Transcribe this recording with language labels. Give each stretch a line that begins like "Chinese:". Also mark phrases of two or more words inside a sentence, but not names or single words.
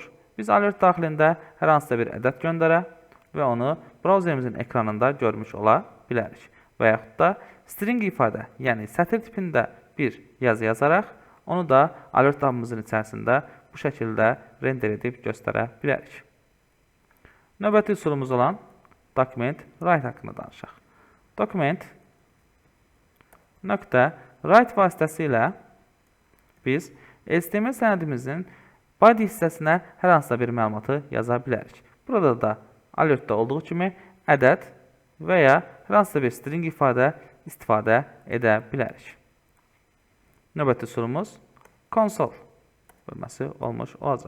Azerbaijani: Biz alert daxilində hər hansısa bir ədəd göndərə və onu browserimizin ekranında görmüş ola bilərik. Və yaxud da string ifadə, yəni sətir tipində bir yazı yazaraq, onu da alert tabımızın içərisində bu şəkildə render edib göstərə bilərik. Növbəti üsulumuz olan
English: document write
Azerbaijani: haqqında danışaq.
English: Document .write
Azerbaijani: vasitəsilə biz HTML sənədimizin body hissəsinə hər hansısa bir məlumatı yaza bilərik. Burada da alertdə olduğu kimi ədəd və ya hər hansısa bir string ifadə istifadə edə bilərik. Növbəti üsulumuz console bölməsi olmuş olacaq.